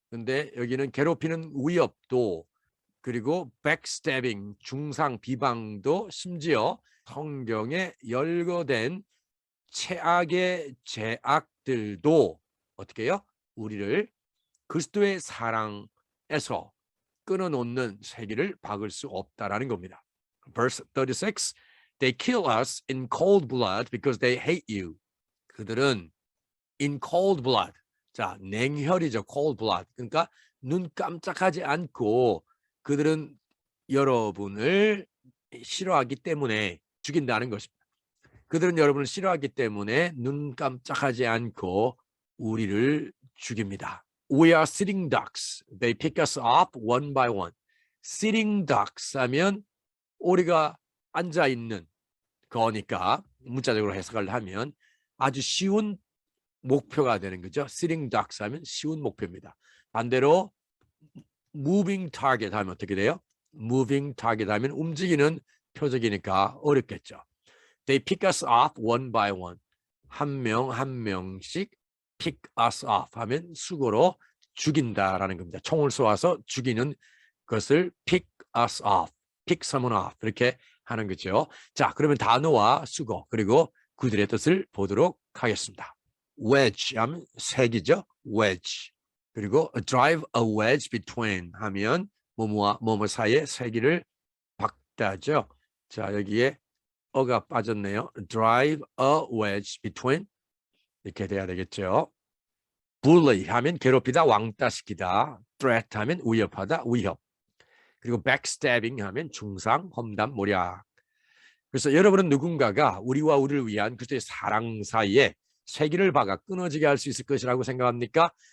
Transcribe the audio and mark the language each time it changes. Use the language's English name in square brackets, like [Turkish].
[Korean] 근데 여기는 괴롭히는 위협도 그리고 [English] backstabbing, [Korean] 중상, 비방도 심지어 성경에 열거된 최악의 죄악들도 어떻게 해요? 우리를 그리스도의 사랑에서 끊어놓는 세기를 박을 수 없다라는 겁니다. [English] Verse 36, They kill us in cold blood because they hate you. [Korean] 그들은 [English] in cold blood, [Korean] 자 냉혈이죠. [English] cold blood. [Korean] 그러니까 눈 깜짝하지 않고 그들은 여러분을 싫어하기 때문에 죽인다는 것입니다. 그들은 여러분을 싫어하기 때문에 눈 깜짝하지 않고 우리를 죽입니다. [English] We are sitting ducks. They pick us up one by one. Sitting ducks [Korean] 하면 우리가 앉아 있는 거니까 문자적으로 해석을 하면 아주 쉬운 목표가 되는 거죠. [English] Sitting ducks [Korean] 하면 쉬운 목표입니다. 반대로 [English] moving target [Korean] 하면 어떻게 돼요? [English] Moving target [Korean] 하면 움직이는 표적이니까 어렵겠죠. [English] They pick us up one by one. [Korean] 한 명 한 명씩 [English] pick us up [Korean] 하면 수고로 죽인다라는 겁니다. 총을 쏘아서 죽이는 것을 [English] pick us up, pick someone up [Korean] 이렇게 하는 거죠. 자, 그러면 단어와 수거 그리고 그들의 뜻을 보도록 하겠습니다. [English] wedge [Korean] 하면 색이죠. wedge. 그리고 [English] drive a wedge between [Korean] 하면 뭐뭐와 뭐뭐 사이에 세기를 박다죠. 자, 여기에 어가 빠졌네요. [English] drive a wedge between [Korean] 이렇게 돼야 되겠죠. [English] bully [Korean] 하면 괴롭히다, 왕따시키다. [English] threat [Korean] 하면 위협하다, 위협. 그리고 [English] backstabbing [Korean] 하면 중상, 험담, 모략. 그래서 여러분은 누군가가 우리와 우리를 위한 그리스도의 사랑 사이에 세기를 박아 끊어지게 할 수 있을 것이라고 생각합니까?